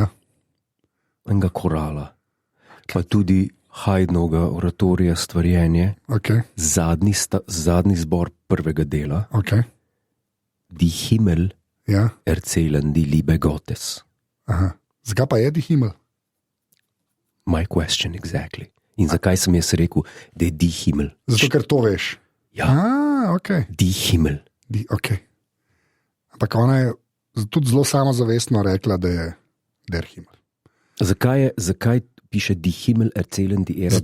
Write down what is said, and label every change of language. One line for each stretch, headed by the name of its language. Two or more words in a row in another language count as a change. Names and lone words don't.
Slovenian: enega korala, pa tudi Haydnovega oratorija Stvarjenje, Okay. zadnji zbor prvega dela, Okay.
German: Die Himmel
Slovenian: Ja.
German: erzählen die Liebe Gottes.
Slovenian: Aha. Zakaj pa je Himmel?
English: My question exactly.
Slovenian: In zakaj sem jaz rekel, da je
German: Die Himmel?
Slovenian: Zato, ker to veš. Ja, Okay.
German: Die Himmel.
Slovenian: Okay. Ampak ona je tudi zelo samozavestno rekla, da je
German: der Himmel.
Slovenian: Zakaj piše
German: Die Himmel erzählen die Ehre